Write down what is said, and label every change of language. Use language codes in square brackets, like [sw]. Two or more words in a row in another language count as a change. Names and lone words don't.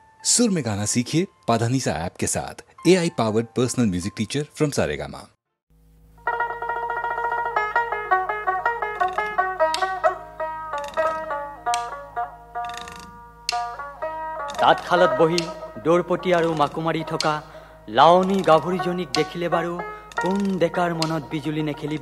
[hi] सुर में गाना सीखिए पाधानीसा ऐप के साथ। [en] AI powered personal music teacher from [hi] सारेगामा। [as] তাঁতশালত বহি দৌৰপতি আৰু মাকু মাৰি থকা লাৱনী গাভৰুজনীক দেখিলে বাৰু কোন ডেকাৰ মনত বিজুলী নেখেলিব।